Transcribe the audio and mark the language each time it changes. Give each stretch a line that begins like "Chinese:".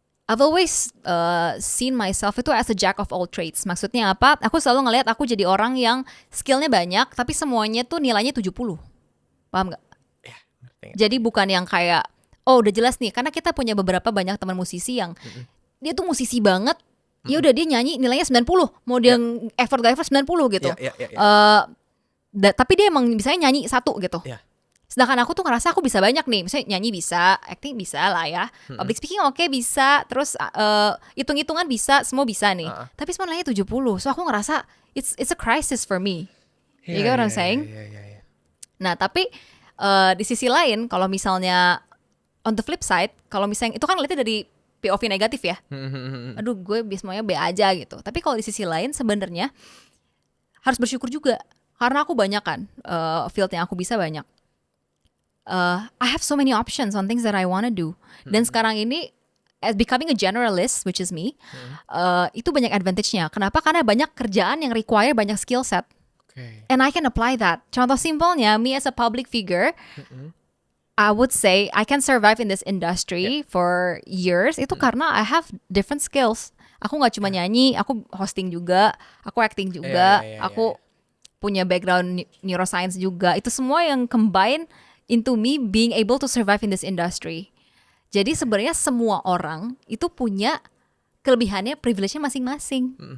English: I've always seen myself itu as a jack of all trades.
Indonesian: Maksudnya apa? Aku selalu ngelihat aku jadi orang yang skillnya banyak, tapi semuanya tuh nilainya 70. Paham gak? Jadi bukan yang kayak, udah jelas nih, karena kita punya banyak teman musisi yang dia tuh musisi banget, ya udah dia nyanyi nilainya 90, mau dia effort gak effort 90 gitu. Tapi dia emang misalnya nyanyi 1 gitu. Sedangkan aku tuh ngerasa aku bisa banyak nih. Misalnya nyanyi bisa, acting bisa lah ya. Public speaking oke bisa. Terus hitung-hitungan bisa, semua bisa nih. Tapi semua nilainya 70.
English: So aku ngerasa it's a crisis for me. You get what I'm saying?
Indonesian: Iya. Nah, tapi di sisi lain kalau misalnya on the flip side, kalau misalnya itu kan lihatnya dari POV negatif ya. Aduh, gue semuanya B aja gitu. Tapi kalau di sisi lain sebenarnya harus bersyukur juga. Karena aku banyak kan field yang aku bisa banyak.
English: I have so many options on things that I wanna do.
Indonesian: Dan sekarang ini as becoming a generalist, which is me, itu banyak advantage-nya. Kenapa? Karena banyak kerjaan yang require banyak skill set. Oke.
English: And I can apply that. Contoh simpelnya, me as a public figure, I would say I can survive in this industry for years. Itu karena I have different skills.
Indonesian: Aku nggak cuma nyanyi, aku hosting juga, aku acting juga, aku punya background neuroscience juga.
English: Itu semua yang combine into me being able to survive in this industry.
Indonesian: Jadi sebenarnya semua orang itu punya kelebihannya, privilege-nya masing-masing.